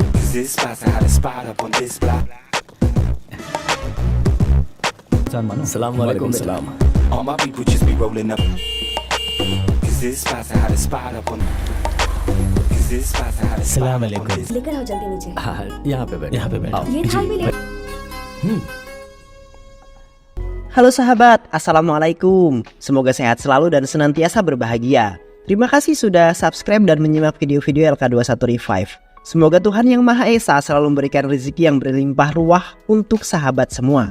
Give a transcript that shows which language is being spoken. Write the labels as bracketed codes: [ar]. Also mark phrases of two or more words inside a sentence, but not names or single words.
[en] this spot's the hottest spot up on this block. Assalamualaikum. All my people just be rolling up. Cause this spot's the hottest spot up on. Cause this spot's the hottest spot up on this. [hi] लेकर आओ जल्दी नीचे। यहाँ पे बैठ आओ। ये थाल भी ले। [id] Halo sahabat, Assalamualaikum. Semoga sehat selalu dan senantiasa berbahagia. Terima kasih sudah subscribe dan menyimak video-video LK21 Revive. Semoga Tuhan Yang Maha Esa selalu memberikan rezeki yang berlimpah ruah untuk sahabat semua.